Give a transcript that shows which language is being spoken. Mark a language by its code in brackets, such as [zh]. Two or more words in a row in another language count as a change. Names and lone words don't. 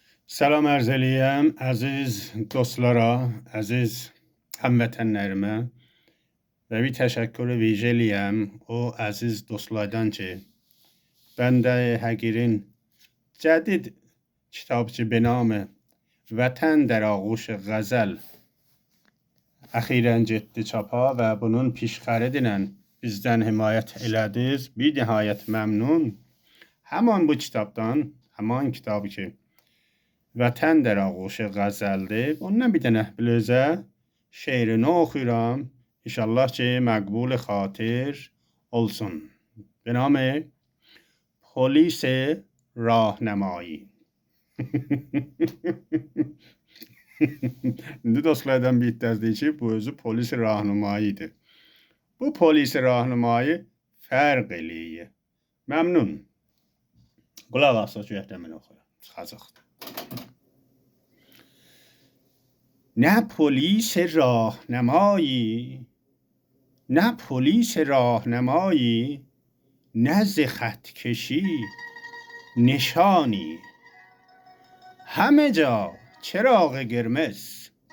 [az] Salam arz eləyəm, əziz dostlara, əziz həmvətənlərimə və bir təşəkkür vicə eləyəm o əziz dostlardan ki, bəndə həqirin cədid kitabçı [fa] به نام وطن در آغوش غزل [az] əxirən getdi çapa və bunun pişxəridinə bizdən himayət elədiniz. Bir nihayət məmnun. Həman bu kitabdan, həman kitabı ki وطن در آغوش غزلdir. Ondan bir dənə biləcə şeirini oxuyuram. İnşallah ki [fa] مقبول خاطر [az] olsun. [fa] به نام پلیس راهنمایی. [az] İndi dostlardan bir iddiazdır ki bu özü polis rahnumayidir. Bu polis rahnumayı fərq eləyir. Məmnun. Qulaq asaq ki mən oxuyuram. Çıxacaqdır. [fa] نه پلیس راهنمایی، نه پلیس راهنمایی، نه ز خط کشی نشانی، همه جا چراغ قرمز،